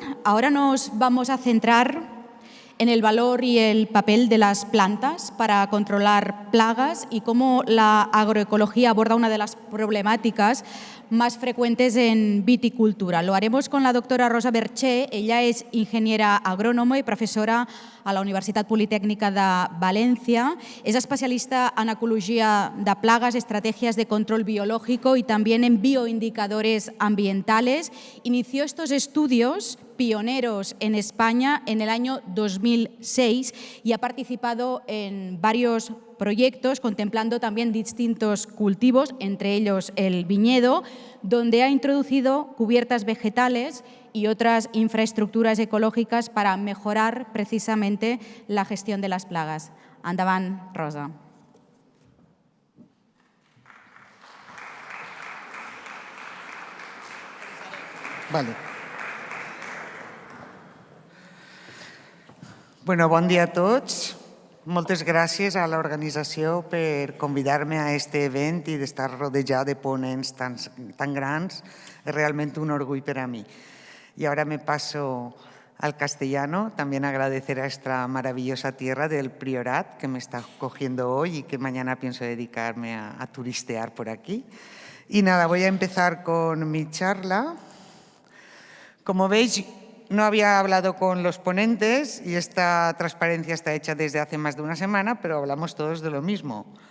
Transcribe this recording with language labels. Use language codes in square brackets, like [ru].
[es] Ahora nos vamos a centrar en el valor y el papel de las plantas para controlar plagas y cómo la agroecología aborda una de las problemáticas más frecuentes en viticultura. Lo haremos con la doctora Rosa Berché. [ca] Ella és ingeniera agrònoma i professora a la Universitat Politècnica de València. [es] Es especialista en ecologia de plagas, estrategias de control biológico y también en bioindicadores ambientales. Inició estos estudios pioneros en España en el año 2006 y ha participado en varios proyectos contemplando también distintos cultivos, entre ellos el viñedo, donde ha introducido cubiertas vegetales y otras infraestructuras ecológicas para mejorar precisamente la gestión de las plagas. [ca] Endavant, Rosa. [es] Vale. [ca] Bueno, bon dia a tots. Moltes gràcies a l'organització per convidar-me a este event i d'estar rodejada de ponents tan grans. [es] Es realmente un orgullo para mí. Y ahora me paso al castellano. También agradecer a esta maravillosa tierra del Priorat que me está cogiendo hoy y que mañana pienso dedicarme a turistear por aquí. Y nada, voy a empezar con mi charla. Como veis, no había hablado con los ponentes y esta transparencia está hecha desde hace más de una semana, pero hablamos todos de lo mismo.